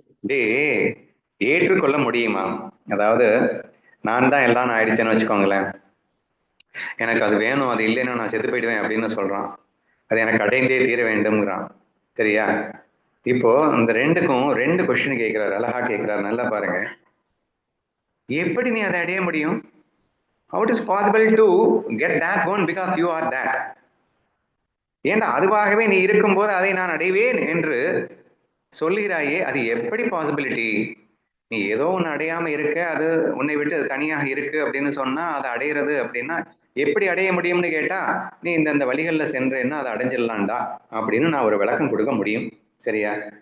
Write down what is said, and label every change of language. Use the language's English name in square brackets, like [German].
[Tamil] டே, ஏற்றுக்கொள்ள முடியுமா? அதாவது நான் தான் எல்லாம் ஆயிடுச்சேன்னு வச்சுக்கோங்களேன். எனக்கு அது வேணும், அது இல்லைன்னா நான் செத்து போயிடுவேன் அப்படின்னு சொல்றான். அது எனக்கு அடைந்தே தீர வேண்டும்ங்கிறான். சரியா? இப்போ இந்த ரெண்டுக்கும் ரெண்டு கொஸ்டின் கேட்கிறாரு, அழகா கேட்கிறாரு, நல்லா பாருங்க. எப்படி நீ அதை அடைய முடியும்? [English] How it is possible to get that one because you are that? [Tamil] ஏண்டா அதுவாகவே நீ இருக்கும்போது அதை நான் அடைவேன் என்று சொல்லுகிறாயே, அது எப்படி பாசிபிலிட்டி? நீ ஏதோ ஒன்று அடையாம இருக்க, அது உன்னை விட்டு அது தனியாக இருக்கு அப்படின்னு சொன்னா அதை அடையிறது அப்படின்னா எப்படி அடைய முடியும்னு கேட்டா, நீ இந்த வழிகள்ல சென்றேன்னா அதை அடைஞ்சிடலாம்டா அப்படின்னு நான் ஒரு விளக்கம் கொடுக்க முடியும். சரியா?